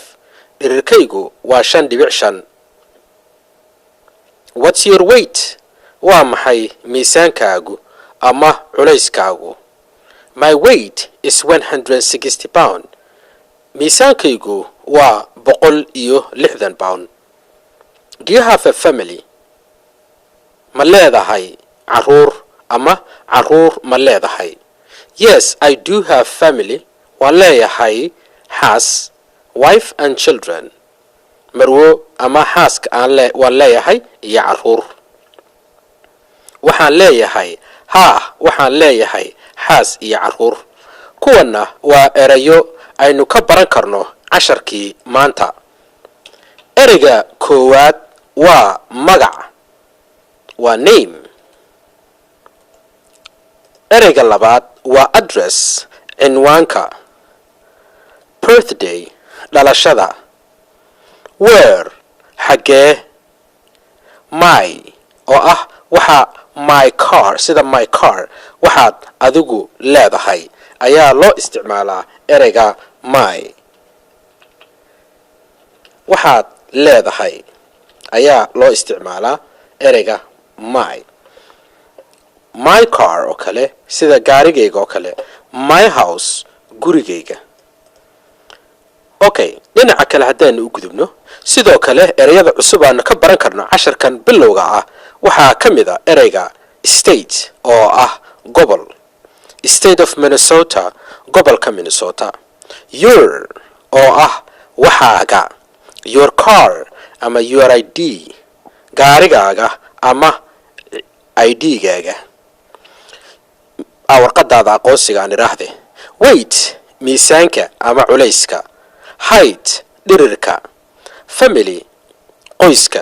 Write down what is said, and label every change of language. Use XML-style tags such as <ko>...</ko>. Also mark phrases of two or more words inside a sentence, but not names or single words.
<so>Dhirirkaygu waa 5.5.</so> <en>What's your weight?</en> <so>Waa maxay miisaankaagu ama culayskaagu?</so> <en>My weight is 160 pound.</en> <so>Miisaankaygu waa 160 pound.</so> <en>Do you have a family?</en> <so>Ma leedahay caruur ama caruur ma leedahay?</so> <en>Yes, I do have family.</en> <so>Waan leeyahay xaas,</so> <en>wife and children.</en> <so>Marwo ama xaaska waan leeyahay iyo caruur. Waxaan leeyahay xaas iyo caruur. Kuwana waa erayo aynu ka baran karno casharkii maanta. Ereyga koowaad waa magac, waa name. Ereyga labaad waa address, cinwaanka. Birthday, dhalashada. Where, xagee. My, oo ah waxa</so> <en>my car,</en> <so>sida</so> <en>my car</en> <so>waxaad adigu leedahay ayaa loo isticmaalaa ereyga my. Waxaad leedahay ayaa loo isticmaalaa ereyga my.</so> <en>My car</en> <so>oo kale sida gaarigayga oo kale.</so> <en>My house,</en> <so>gurigayga. Okay, dhinaca kale haddaan u gudubno sidoo kale ereyada cusub aan ka baran karno casharkan bilowga ah waxaa ka mid ah ereyga state oo ah gobol. State of Minnesota, gobolka Minnesota. Your oo ah waxaaga.</so> <en>Your car</en> <so>ama</so> <en>your ID,</en> <so>gaarigaaga ama ID-gaaga. Warqadaada aqoonsiga aan iraahde. Weight, miisaanka ama culayska. Height, dhirirka. Family, qoyska.</so>